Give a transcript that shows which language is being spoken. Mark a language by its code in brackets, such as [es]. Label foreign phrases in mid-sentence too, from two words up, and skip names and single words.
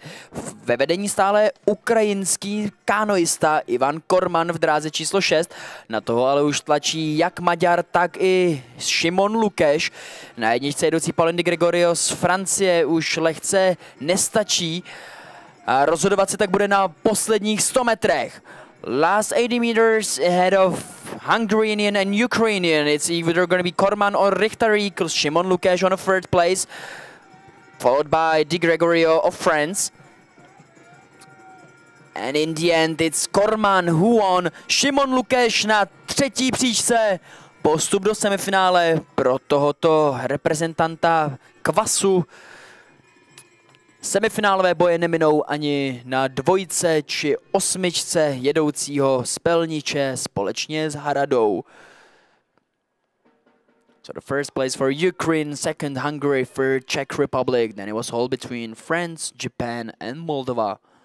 [cs] Ve vedení stále ukrajinský kanoista Ivan Korman v dráze číslo 6. Na toho ale už tlačí jak Maďar, tak i Šimon Lukeš. Na jedničce jedoucí Paulin Di Gregorio z Francie už lehce nestačí. A rozhodovat se tak bude na posledních 100 metrech. [en] Last 80 meters ahead of Hungarian and Ukrainian. It's either going to be Korman or Richtarik. Šimon Lukeš on a 3rd place, followed by Di Gregorio of France. And in the end, it's Korman who won. [cs] Šimon Lukeš na 3. příčce. Postup do semifinále pro tohoto reprezentanta kvasu. Semifinálové boje neminou ani na 2 či 8 jedoucího z Pelniče společně s Haradou. [en] So the 1st place for Ukraine, 2nd Hungary, 3rd Czech Republic. Then it was all between France, Japan and Moldova.